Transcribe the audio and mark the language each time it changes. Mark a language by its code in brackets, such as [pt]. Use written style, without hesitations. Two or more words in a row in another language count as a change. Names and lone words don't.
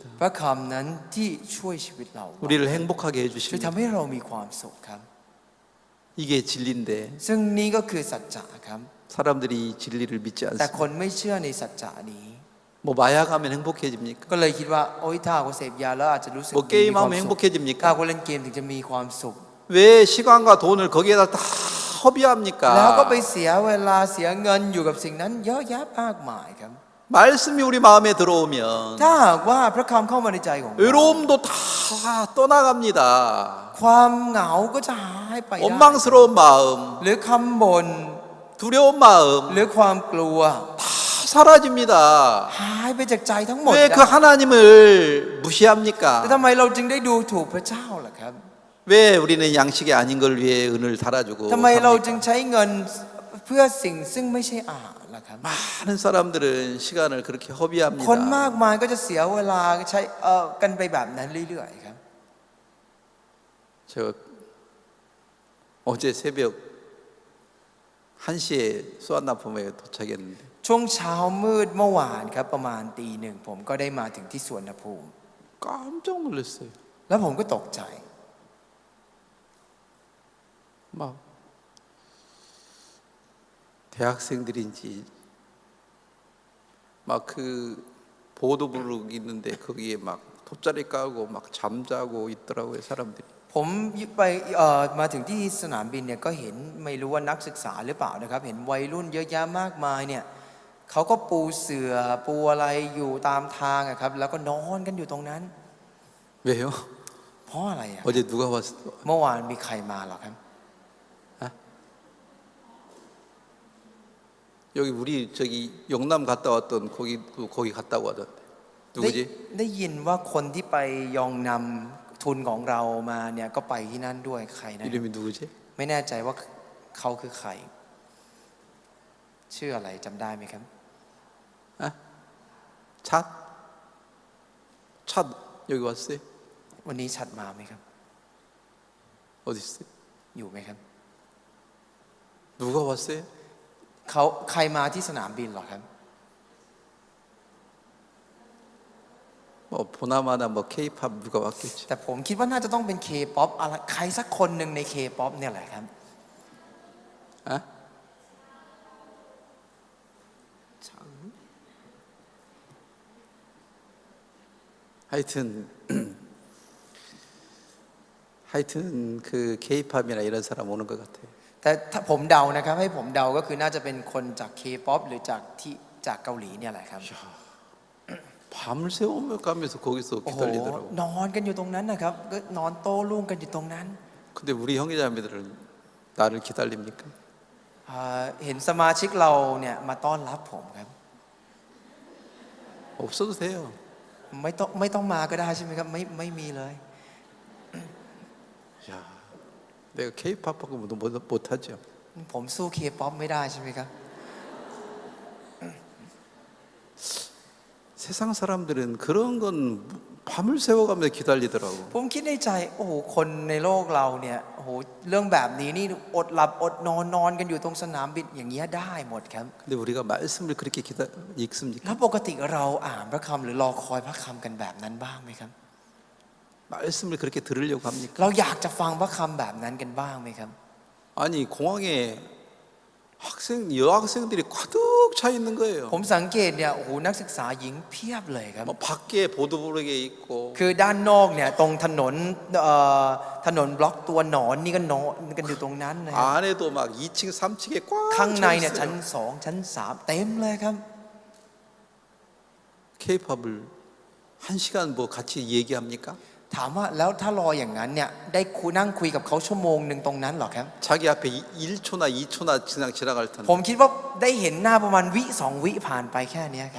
[th] พระคำนั้นที่ช่วยชีวิตเรา [ko] 우리를 행복하게 [th] ช่วย [ko] 해주십니다. [th] ทำให้เรามีความสุขครับ [ko] 이게 진리인데 [th] ซึ่งนี่ก็คือสัจจะครับ [ko] 사람들이 이 진리를 믿지 [th] แต่ [ko] 않습니다. [th] คนไม่เชื่อในสัจจะนี้ [ko] 뭐 마약하면 행복해집니까? [th] ก็เลยคิดว่าโอ๊ยถ้าหากว่าเสพยาแล้วอาจจะรู้สึก [ko] 뭐 [th] ดีมีความ [ko] 게임하면 [th] สุขถ้า [ko] 행복해집니까? [th] หากว่าเล่นเกมถึงจะมีความสุข [ko] 왜 시간과 돈을 거기에다 다 [th] แล้วก็ไป [ko] 허비합니까? [th] เสียเวลาเสียเงินอยู่กับสิ่งนั้นเยอะแยะมากมายครับ [ko] 말씀이 우리 마음에 들어오면 [th] ถ้าหากว่าพระคำเข้ามาในใจของเรา [ko] 외로움도 다 떠나갑니다. [th] ความเหงาก็จะหายไปได้ [ko] 원망스러운 마음, [th] หรือคำบ่น [ko] 두려운 마음 [th] หรือความกลัว [ko] 다 사라집니다. [th] หายไปจากใจทั้งหมด [ko] 왜 그 [th] นะ [ko] 하나님을 [th] แต่ [ko] 무시합니까? [th] ทำไมเราจึงได้ดูถูกพระเจ้าล่ะครับ [ko] 왜 우리는 양식이 아닌 걸 위해 은을 달아주고 [th] ทำไมเราจึง [ko] 합니까? [th] ใช้เงินเพื่อสิ่งซึ่งไม่ใช่อาหารล่ะครับ [ko] 많은 사람들은 시간을 그렇게 [th] คน [ko] 허비합니다. [th] มากมายก็จะเสียเวลาใช้กันไปแบบนั้นเรื่อยๆครับ [ko] 저 어제 새벽 1시에 수완나품에 도착했는데 [th] ช่วงเช้ามืดเมื่อวานครับประมาณตีหนึ่งผมก็ได้มาถึงที่สวนภูมิ [ko] 깜짝 놀랐어요. [th] แล้วผมก็ตกใจ [ko] 막 대학생들인지 막 그 보도블록 있는데 거기에 막 돗자리 까고 막 잠자고 있더라고요 사람들이. [th] ผมไปมาถึงที่สนามบินเนี่ยก็เห็นไม่รู้ว่านักศึกษาหรือเปล่านะครับเห็นวัยรุ่นเยอะแยะมากมายเนี่ยเขาก็ปูเสื่อปูอะไรอยู่ตามทางอะครับแล้วก็นอนกันอยู่ตรงนั้น [ko] 왜요? [th] เพราะอะไรอะ [ko] 어제 누가 왔어? [th] เมื่อวานมีใครมาเหรอครับ [ko] 여기 우리 저기 영남 갔다 왔던 거기 갔다고 하던데 [th] ได้ [ko] 누구지? [th] ได้ยินว่าคนที่ไปยองนำทุนของเรามาเนี่ยก็ไปที่นั่นด้วยใครนะ [ko] 이름이 누구지? [th] ไม่แน่ใจว่าเขาคือใครชื่ออะไรจำได้ไหมครับ [ko] 차? 차 여기 왔어요? [th] วันนี้ชัดมาไหมครับ [ko] 어디 있어요? [th] อยู่ไหมครับ [ko] 누가 왔어요? [th] เขาใครมาที่สนามบินเหรอครับ [ko] 뭐 보나마나 뭐 K-팝 누가 왔겠지. [th] แต่ผมคิดว่าน่าจะต้องเป็น K-POP อะไรใครสักคนหนึ่งใน K-POP เนี่ยแหละครับ 아? [ko] 하여튼 하여튼 그 K-팝이나 이런 사람 오는 것 같아요. [th] แต่ถ้าผมเดานะครับให้ผมเดาก็คือน่าจะเป็นคนจาก K-POP หรือจากเกาหลีเนี่ยแหละครับ [ko] 밤을 새우며 가면서 거기서 [th] โอ้โห [ko] 기다리더라고. [th] นอนกันอยู่ตรงนั้นนะครับก็นอนโต้รุ่งกันอยู่ตรงนั้น [ko] 근데 우리 형제자매들은 나를 기다립니까? [th] เห็นสมาชิกเราเนี่ยมาต้อนรับผมครับ [ko] 없어도 돼요. [th] ไม่ต้องมาก็ได้ใช่ไหมครับไม่มีเลย [ko] 야, 내가 K-팝하고 못하죠. [th] ผมสู้ K-POP ไม่ได้ใช่ไหมครับ [ko] 세상 사람들은 그런 건 밤을 새워가면서 기다리더라고. [th] ผมคิดในใจโอ้โหคนในโลกเราเนี่ยโอ้โหเรื่องแบบนี้นี่อดหลับอดนอนกันอยู่ตรงสนามบินอย่างเงี้ยได้หมดครับ [ko] 근데 우리가 말씀을 그렇게 읽습니까? [th] แล้วปกติเราอ่านพระคำหรือรอคอยพระคำกันแบบนั้นบ้างไหมครับ [ko] 말씀을 그렇게 들으려고 합니까? [th] เราอยากจะฟังพระคำแบบนั้นกันบ้างไหมครับ [ko] 아니 공항에 여학생들이 가득 차 있는 거예요. [th] ผมสังเกตเนี่ยโอ้โหนักศึกษาหญิงเพียบเลยครับ [ko] 뭐 밖에 보도블록에 있고 [th] คือด้านนอกเนี่ยตรงถนนบล็อกตัวหนอนนี่ก็นอนกันอยู่ตรงนั้นนะครับ [ko] 안에도 막 2층, 3층에 [th] ข้าง [ko] 꽉 [th] ใน [ko] 차 [th] เนี่ยชั้น [ko] 있어요. [th] 2ชั้น3เต็มเลยครับ [ko] K-팝을 1시간 뭐 같이 얘기합니까? [th] ถามว่าแล้วถ้ารออย่างนั้นเนี่ยได้นั่งคุยกับเขาชั่วโมงหนึ่งตรงนั้นเหรอครับ [ko] 자기 앞에 1초나 2초나 지나갈 [th] ผม [ko] 텐데 [th] คิดว่าได้เห็นหน้าประมาณวิ2 วิผ่านไปแค่เนี้ยครับ